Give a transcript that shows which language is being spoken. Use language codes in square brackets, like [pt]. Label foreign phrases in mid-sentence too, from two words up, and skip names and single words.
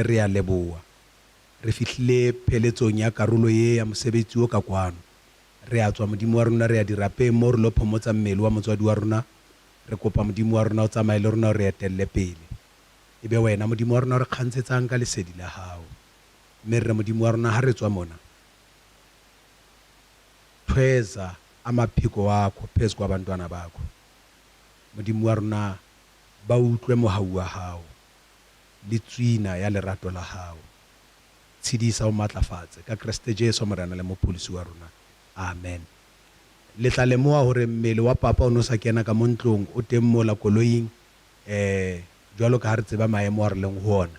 [st] Re a leboha re fihlile pheletsong ya karolo ye ya mosebetsi o ka kwano. Re a tswa modimo wa rona re a dirapeng mo re lo phomotsa mmele wa motswadi wa rona. Re kopa modimo wa rona o tsamaye le rona re etelle pele. Ebe wena modimo wa rona re kgantshetsang ka lesedi la hao, mme re modimo wa rona ha re tswa mona [zu] thweza amaphiko wakho phezu kwabantwana bakho. [st] Modimo wa rona ba utlwe mohau wa hao le tswina ya lerato la hao. Tshedisa o matlafatse ka Kriste Jesu morena le mopholisi wa rona. Amen. Le tla lemoha hore mmele wa papa o no sa kena ka montlong o teng mo la koloing jwalo ka ha re tseba maemo a re leng ho ona.